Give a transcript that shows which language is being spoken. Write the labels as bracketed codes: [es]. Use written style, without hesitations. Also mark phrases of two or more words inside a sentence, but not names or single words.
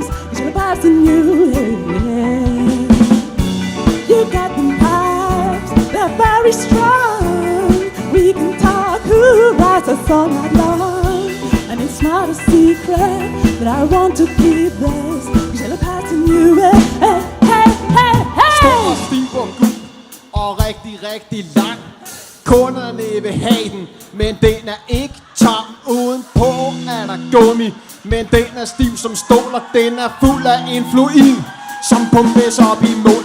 [en] It's your past in you. You got the vibes, they're very strong. We can talk, who writes a song all long. And it's not a secret that I want to keep this. Cause you're passing you, hey, hey, hey, hey. [da] Stor, stiv og gul og rigtig, rigtig lang. Kunderne vil have den, men den er ikke tam. Udenpå er der gummi, men den er stiv som stål, og den er fuld af influid, som pumpes op i mål.